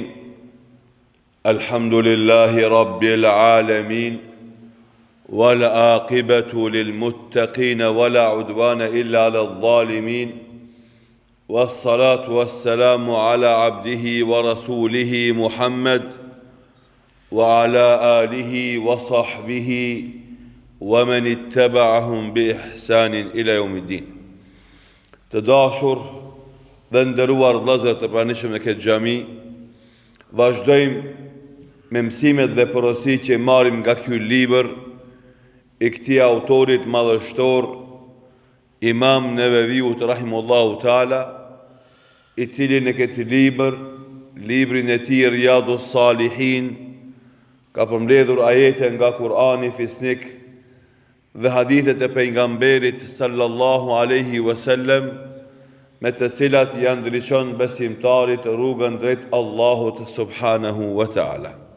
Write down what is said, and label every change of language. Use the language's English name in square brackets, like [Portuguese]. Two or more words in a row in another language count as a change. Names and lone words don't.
[Arabic] الحمد لله رب العالمين، والعاقبة للمتقين ولا عدوان إلا على الظالمين، والصلاة والسلام على عبده ورسوله محمد وعلى آله وصحبه ومن اتبعهم بإحسان إلى يوم الدين. [Albanian] Të dashur dhe nderuar vëllezër të pranishëm në këtë xhami, vazhdojmë me mësimet dhe porositë që marrim nga ky libër i këtij autorit madhështor, Imam Neveviut [Arabic] رحمه الله تعالى, [Albanian] i cili në këtë libër, librin e tij Riyadus Salihin, ka përmbledhur ajete nga Kurani fisnik dhe hadithet e pejgamberit [Arabic] صلى الله عليه وسلم, [Albanian] me të cilat janë ndriçon besimtarit rrugën drejt Allahut [Arabic] سبحانه وتعالى.